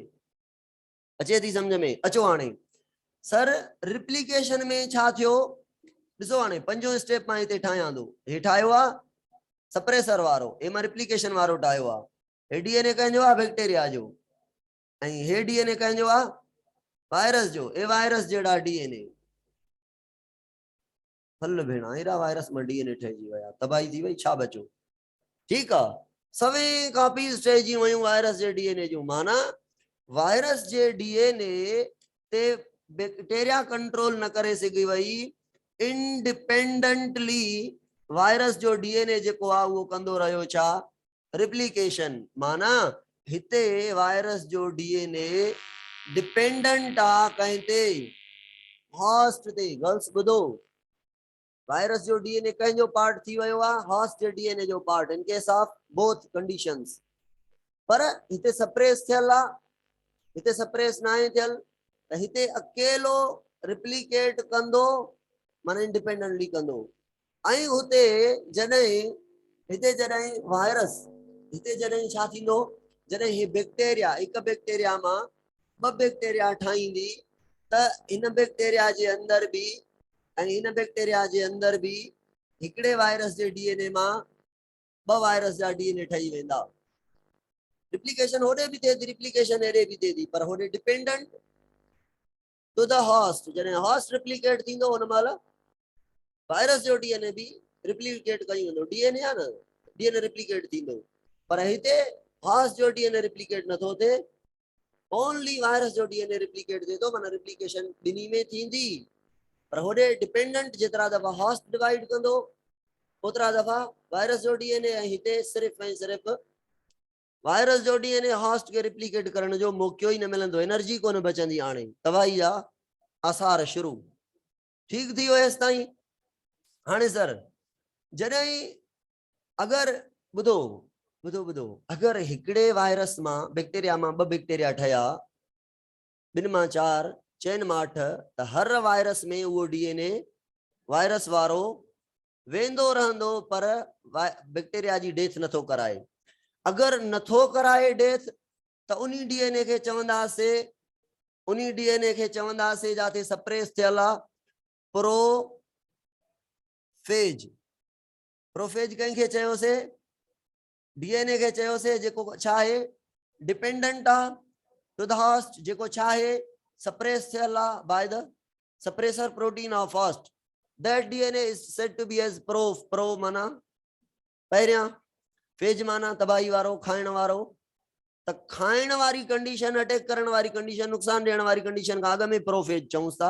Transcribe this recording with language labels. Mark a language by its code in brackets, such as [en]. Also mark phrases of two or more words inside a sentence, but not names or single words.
[sd] अचे थी सम्झ में? अचो हाणे सर रिप्लिकेशन में छा थियो? ॾिसो हाणे पंजो स्टेप मां हिते ठाहियां थो। हे ठाहियो आहे सप्रेसर वारो, हे मां रिप्लिकेशन वारो ठाहियो आहे। हे डीएनए कंहिंजो आहे? बैक्टीरिया जो। ऐं हे डीएनए कंहिंजो आहे? वायरस जो। ए वायरस जड़ा डीएनए। हल भेणा, एड़ा वायरस में डीएनए ठहिजी विया, तबाही थी वई, छा बचो? [ur] ٹھیک ہے, [sd] सवे कॉपीज ठहिजी वयूं वायरस जे डीएनए जूं। माना वायरस जे डीएनए ते बैक्टीरिया कंट्रोल न करे सघी वई, इंडिपेंडेंटली वायरस जो डीएनए जेको आहे उहो कंदो रहियो छा? रिप्लिकेशन। माना हिते वायरस जो डीएनए डिपेंडेंट आ कंहिं ते? हॉस्ट ते। गर्ल्स ॿुधो, वायरस जो डीएनए कंहिंजो पार्ट थी वियो आहे? हॉस्ट जे डीएनए जो पार्ट, [en] in case of both conditions. [sd] पर हिते सप्रेस थियल आहे, हिते सप्रेस ना आहे थियल, त हिते अकेलो रिप्लिकेट कंदो, माना इंडिपेंडेंटली कंदो। ऐं हुते जॾहिं हिते जॾहिं वायरस हिते जॾहिं छा थींदो? जॾहिं ही बैक्टीरिया हिक बैक्टीरिया मां ॿ बैक्टीरिया ठाहींदी, त इन बैक्टीरिया जे अंदर भी ऐं इन बैक्टीरिया जे अंदर भी हिकड़े वायरस जे डीएनए मां 2 वायरस जा डीएनए ठही वेंदा। रिप्लिकेशन होॾे भी थिए थी, रिप्लिकेशन एॾे भी थिए थी, पर होॾे [en] dependent to the host. [sd] जॾहिं होस्ट रिप्लिकेट थींदो उन महिल वायरस जो डीएनए भी रिप्लिकेट कई वेंदो। डीएनए आहे न, डीएनए रिप्लिकेट थींदो, पर हिते होस्ट जो डीएनए रिप्लिकेट नथो थिए, ओनली वायरस जो डीएनए रिप्लिकेट थिए थो। माना रिप्लिकेशन ॿिन्ही में थींदी, पर होॾे डिपेंडेंट जेतिरा दफ़ा होस्ट डिवाइड कंदो ओतिरा दफ़ा वायरस जो डीएनए, ऐं हिते सिर्फ़ ऐं सिर्फ़ वायरस जो डीएनए होस्ट के रिप्लिकेट करण जो मौक़ो ही न मिलंदो, एनर्जी कोन बचंदी। हाणे तबाही जा आसार शुरू। ठीक थी वियो हेसिताईं? हाणे सर जॾहिं अगर ॿुधो ॿुधो ॿुधो अगर हिकड़े वायरस मां बैक्टीरिया मां 2 बैक्टीरिया ठया, 2 मां 4, 4 मां 8, त हर वायरस में वो डीएनए वायरस वारो वेंदो रहंदो, पर बैक्टीरिया जी डेथ नथो कराए। अगर नथो कराए डेथ त उन्हीं डीएनए के चवंदासे, उन्हीं डीएनए के चवंदासे जाते सप्रेस थियल आ प्रोफेज। प्रोफेज कंहिंखे चयोसे? डीएनए के चयोसे जेको छा आहे, डिपेंडेंट आ [en] to the host, [sd] जेको छा आहे, सप्रेस थियल आ [en] by the suppressor protein of host. That DNA is said to be as prof. [sd] प्रो माना पहिरियां, फेज माना तबाही वारो, खाइण वारो। त खाइण वारी कंडीशन, अटैक करण वारी कंडीशन, नुकसान ॾियण वारी कंडीशन खां अॻु में प्रोफेज चऊंस था।